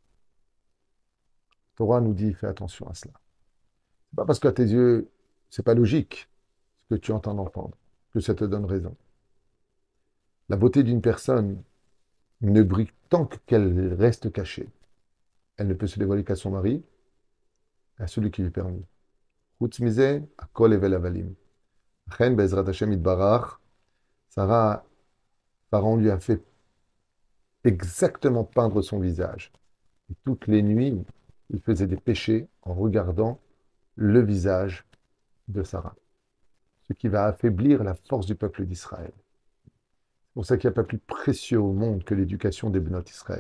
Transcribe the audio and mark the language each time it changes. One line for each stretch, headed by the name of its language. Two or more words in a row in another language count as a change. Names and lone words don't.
French: La Torah nous dit, fais attention à cela. C'est pas parce qu'à tes yeux, c'est pas logique ce que tu entends d'entendre, que ça te donne raison. La beauté d'une personne ne brille tant qu'elle reste cachée. Elle ne peut se dévoiler qu'à son mari, à celui qui lui permet.
Hebrew: חוץ מזה הכל הבל הבלים. חן בעזרת השם יתברך, שרה,
French: Pharaon lui a fait exactement peindre son visage. Et toutes les nuits, il faisait des péchés en regardant le visage de Sarah. Ce qui va affaiblir la force du peuple d'Israël. C'est pour ça qu'il n'y a pas plus précieux au monde que l'éducation des
Hebrew: בנות ישראל.